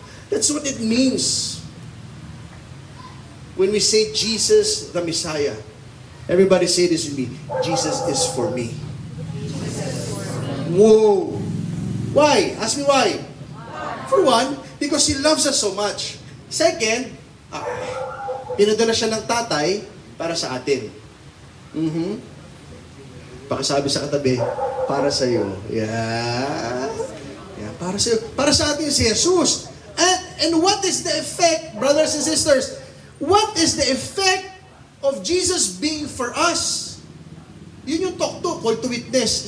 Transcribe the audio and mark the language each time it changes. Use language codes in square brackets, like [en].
[en] That's what it means when we say Jesus the Messiah. Everybody say this with me. Jesus is for me. Whoa! Why? Ask me why. For one, because He loves us so much. [tl] Second, pinadala siya ng tatay para sa atin. Pakisabi sa katabi, para sa iyo. Yeah. Para sa iyo. Para sa atin si Jesus. [en] And what is the effect, brothers and sisters? What is the effect of Jesus being for us? [tl] Yun yung [en] talk to, call to witness.